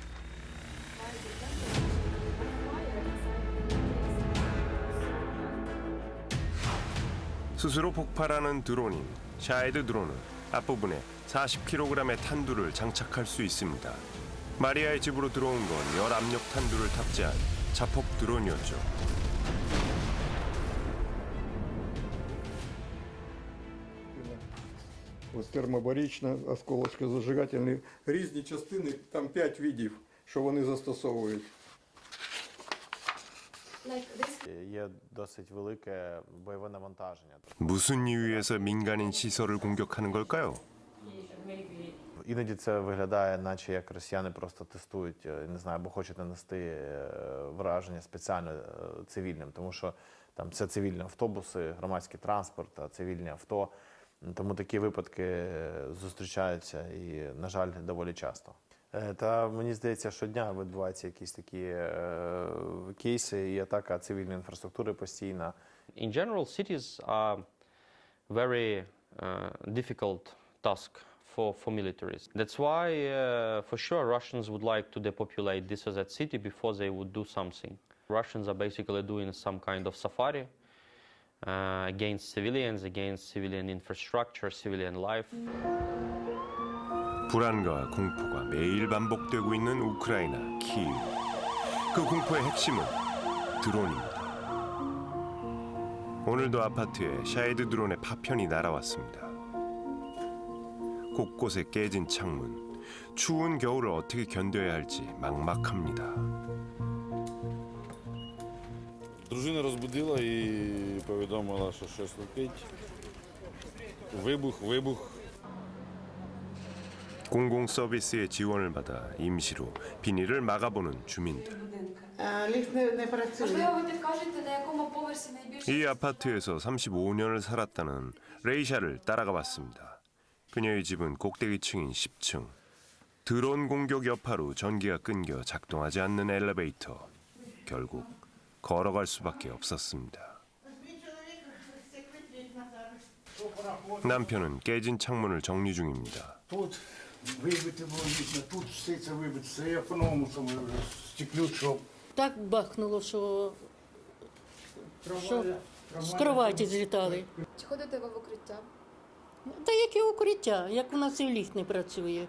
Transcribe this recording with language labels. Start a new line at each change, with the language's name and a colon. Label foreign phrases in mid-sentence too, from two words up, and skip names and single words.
Korean: 스스로 폭발하는 드론인 샤헤드 드론은 앞부분에 40kg의 탄두를 장착할 수 있습니다. 마리아의 집으로 들어온 건 열압력 탄두를 탑재한 자폭 드론이었죠.
Ukrainian: Ось термобарічна, осколочко-зажигательні. Різні частини, там 5 видів, що вони застосовують. Є досить велике бойове навантаження.
Korean: 무슨 이유에서 민간인 시설을 공격하는 걸까요?
Ukrainian: Іноді це виглядає, наче як росіяни просто тестують, не знаю, або хочуть нанести враження спеціально цивільним, тому що там це цивільні автобуси, громадський транспорт, цивільні авто. Тому такі випадки зустрічаються і, на жаль, доволі часто. Та мені здається, щодня відбуваються якісь такі кейси і атака цивільної інфраструктури постійна.
English: In general, cities are very difficult task for militaries. That's why, for sure, Russians would like to depopulate this or that city before they would do something. Russians are basically doing some kind of safari against civilians, against civilian infrastructure, civilian life.
Korean: 불안과 공포가 매일 반복되고 있는 우크라이나 키이우. 그 공포의 핵심은 드론입니다. 오늘도 아파트에 샤헤드 드론의 파편이 날아왔습니다. 곳곳에 깨진 창문, 추운 겨울을 어떻게 견뎌야 할지 막막합니다.
Ukrainian: Дружина розбудила і повідомила, що щось летить. Вибух.
Korean: 공공 서비스의 지원을 받아 임시로 비닐을 막아보는 주민들.
Ukrainian: Можливо, ви підкажете, на якому поверсі найбільше...
Korean: 이 아파트에서 35년을 살았다는 레이샤를 따라가 봤습니다. 그녀의 집은 꼭대기층인 10층. 드론 공격 여파로 전기가 끊겨 작동하지 않는 엘리베이터. 결국 걸어갈 수밖에 없었습니다. 남편은 깨진 창문을 정리 중입니다.
Ukrainian: Вибити було вікна, тут все це вибито, це я по-новому стеклю, щоб... Так бахнуло, що з кроваті злітали. Чи ходите ви в укриття? Та яке укриття, як у нас і ліфт не працює.